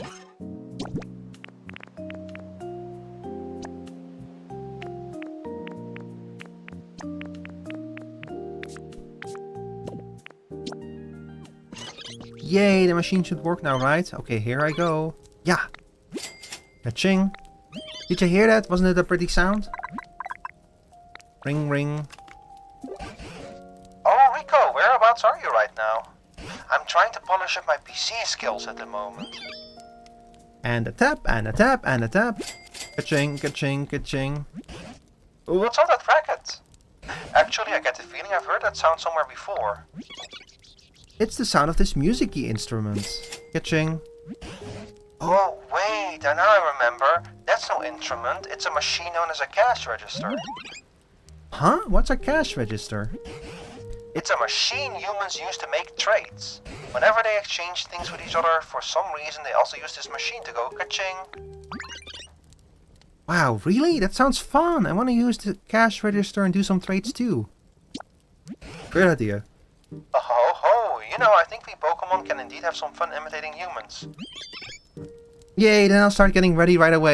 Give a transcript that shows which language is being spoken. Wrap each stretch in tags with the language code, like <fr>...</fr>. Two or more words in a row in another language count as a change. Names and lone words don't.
<en>Yay, the machine should work now, right? Okay, here I go. Yeah. Ka-ching. Did you hear that? Wasn't it a pretty sound? Ring, ring. Oh, Rico, whereabouts are you right now? I'm trying to polish up my PC skills at the moment. And a tap, and a tap, and a tap. Ka-ching, ka-ching, ka-ching. What's all that racket? Actually, I get the feeling I've heard that sound somewhere before. It's the sound of this music-y instrument. Ka-ching. Oh, wait, and now I remember. That's no instrument, it's a machine known as a cash register. Huh? What's a cash register? It's a machine humans use to make trades. Whenever they exchange things with each other, for some reason they also use this machine to go ka-ching. Wow, really? That sounds fun. I want to use the cash register and do some trades too. Great idea. Oh ho ho, you know, I think we Pokemon can indeed have some fun imitating humans. Yay, then I'll start getting ready right away.</en>